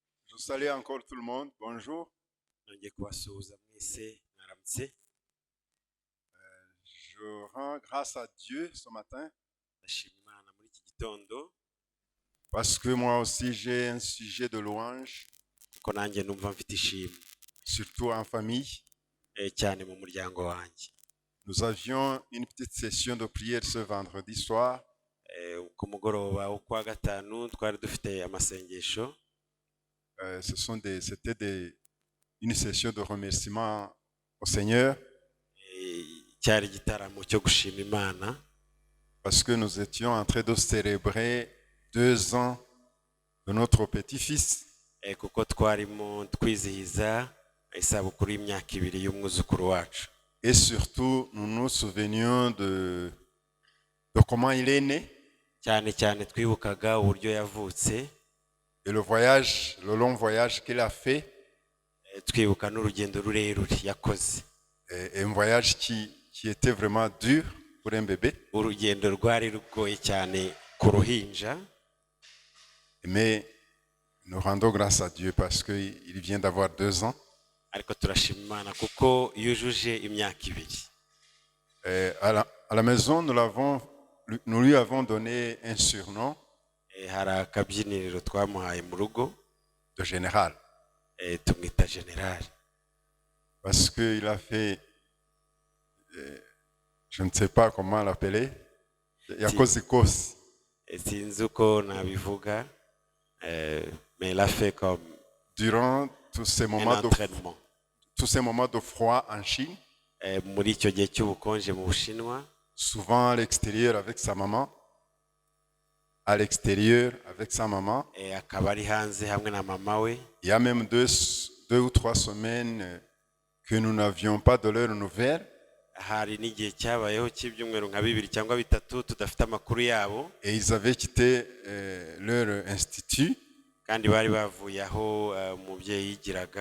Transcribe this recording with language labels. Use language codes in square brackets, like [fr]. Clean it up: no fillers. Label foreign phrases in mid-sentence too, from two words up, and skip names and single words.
[fr] Je salue encore tout le monde. Bonjour. [rw] nongeye kubasuhuza mwese mwaramutse. [fr] Je rends grâce à Dieu ce matin [rw] Ndashima Imana muri iki gitondo [fr] parce que moi aussi j'ai un sujet de louange, [rw] kuko nanjye numva mfite ishimwe [fr] surtout en famille. [rw] cyane mu muryango wanjye. [fr] Nous avions une petite session de prière ce vendredi soir [rw] Ku mugoroba wo kuwa gatanu twari dufite amasengesho. [fr] C'était une session de remerciement au Seigneur [rw] Cyari igitaramo cyo gushima Imana [fr] parce que nous étions en train de célébrer 2 ans de notre petit-fils. [rw] kuko twarimo twizihiza isabukuru y'imyaka 2 y'umwuzukuru wacu. [fr] Et surtout, nous nous souvenions de comment il est né [rw] cyane cyane twibukaga uburyo yavutse [fr] et le long voyage qu'il a fait. [rw] twibuka n'urugendo rurerure yakoze. [fr] Et un voyage qui était vraiment dur pour un bébé. [rw] Urugendo rwari rugoye cyane ku ruhinja. [fr] Mais nous rendons grâce à Dieu parce qu'il vient d'avoir 2 ans. [rw] Ariko turashima Imana kuko yujuje imyaka 2. [fr] À la maison, nous lui avons donné un surnom [rw] Hari akabyiniriro twamuhaye mu rugo [fr] de général [rw] tumwita General [fr] parce qu'il a fait, je ne sais pas comment l'appeler, [rw] yakoze ikosi. sinzi uko nabivuga [fr] mais il a fait comme Durant tous ces moments de froid en Chine, [rw] muri icyo gihe cy'ubukonje mu Bushinwa, [fr] souvent à l'extérieur avec sa maman, [rw] akaba ari hanze hamwe na mama we. [fr] Il y a même 2 ou 3 semaines que nous n'avions pas de leurs nouvelles. [rw] Hari n'igihe cyabayeho cy'ibyumweru nka 2 cyangwa 3 tudafite amakuru yabo. [fr] Et ils avaient quitté leur institut [rw] kandi bari bavuye aho umubyeyi yigiraga